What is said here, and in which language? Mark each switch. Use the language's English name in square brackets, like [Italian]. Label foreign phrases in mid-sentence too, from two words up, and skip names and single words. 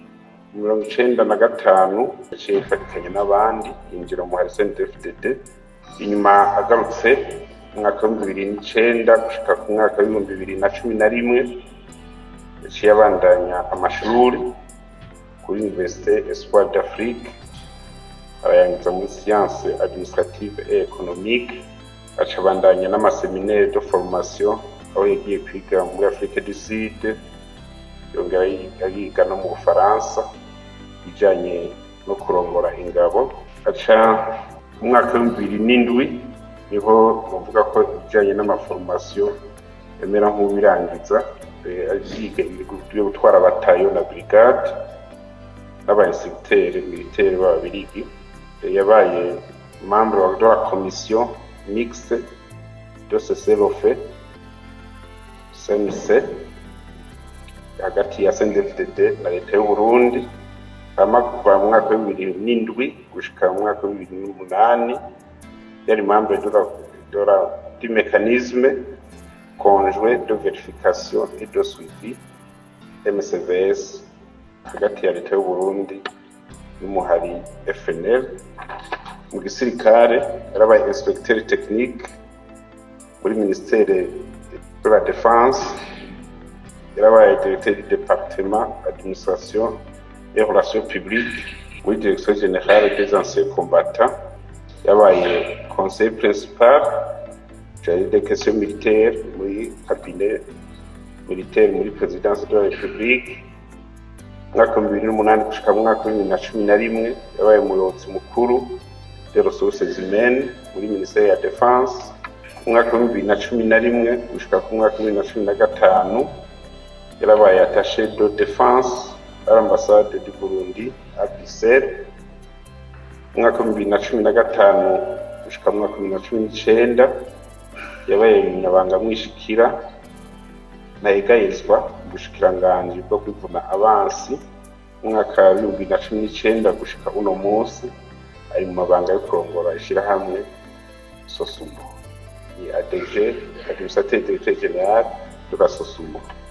[Rundi] 1995 yaciye ifatikanya n'abandi yinjira mu CNDD-FDD. Inyuma agarutse mu mwaka wa 2009 gushika ku mwaka wa 2011 yaciye abandanya amashuri kuri Université Espoir d'Afrique, arayangiza muri [French] science administrative et économique, [Rundi] aca abandanya n'amaseminaire [French] de formation [Rundi] aho yagiye kwiga muri Afrique du Sud, yongera yiga no mu Bufaransa bijanye no kurongora ingabo. Aca mu mwaka wa 2007 niho bavuga ko bijanye n'amaformation yemera nk'ubirangiza, aziga ibyo gutwara batayo na brigade [French] n'abainstructeurs militaires [Rundi] b'Ababirigi. [French] Yabaye membre de la commission mixte de cessez-le-feu CMC [Rundi] hagati ya CNDD-FDD na leta y'u Burundi, kuva mu mwaka wa 2007 gushika mu mwaka wa 2008 yari [French] membre du mécanisme conjoint de vérification et de suivi MCVS [Rundi] hagati ya leta y'u Burundi n'umuhari FNL. Mu gisirikare yarabaye [French] inspecteur technique muri ministère de la défense, yarabaye directeur du département administration et relations publiques muri direction générale des anciens combattants, yabaye conseil principal chargé des questions militaires muri cabinet militaire muri présidence de la République. [Rundi] Mwaka wa 2008 gushika mu mwaka wa 2011 yabaye umuyobozi mukuru [French] des ressources humaines [Rundi] muri ministère ya défense. Mwaka wa 2011 gushika ku mwaka wa 2015 yarabaye [French] attaché de défense à l'ambassade du Burundi à Bruxelles. [Rundi] Mwaka wa 2015 gushika mu mwaka wa 2019 yabaye umunyabanga mwishikira nayegayezwa ubushikiranganji bwo kwivuna abansi. Mwaka wa 2019 gushika uno munsi ari mu mabanga yo kurongora ishirahamwe Sosumo, ni ADG, [French] administrateur directeur général de la Sosumo.